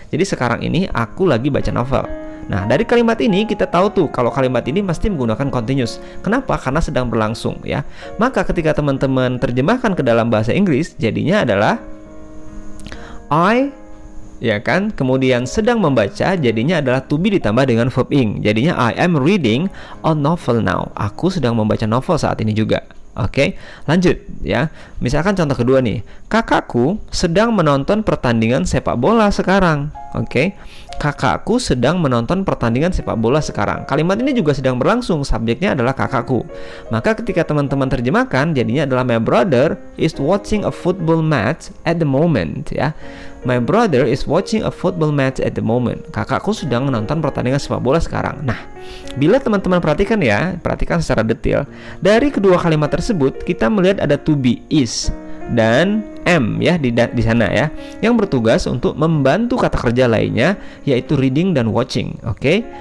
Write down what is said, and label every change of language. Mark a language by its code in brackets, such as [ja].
[id] Jadi sekarang ini aku lagi baca novel. Nah, dari kalimat ini kita tahu tuh kalau kalimat ini pasti menggunakan continuous. Kenapa? Karena sedang berlangsung ya. Maka ketika teman-teman terjemahkan ke dalam bahasa Inggris, jadinya adalah I ya kan, kemudian sedang membaca jadinya adalah to be ditambah dengan verb ing. [en] Jadinya I am reading a novel now. [id] Aku sedang membaca novel saat ini juga. Oke, lanjut ya. Misalkan contoh kedua nih, kakakku sedang menonton pertandingan sepak bola sekarang. Oke, kakakku sedang menonton pertandingan sepak bola sekarang. Kalimat ini juga sedang berlangsung, subjeknya adalah kakakku. Maka ketika teman-teman terjemahkan, jadinya adalah [en] my brother is watching a football match at the moment ya. My brother is watching a football match at the moment. [id] Kakakku sedang menonton pertandingan sepak bola sekarang. Nah, bila teman-teman perhatikan ya, perhatikan secara detail. Dari kedua kalimat tersebut, kita melihat ada to be is dan M ya di sana ya, yang bertugas untuk membantu kata kerja lainnya yaitu reading dan watching. Oke.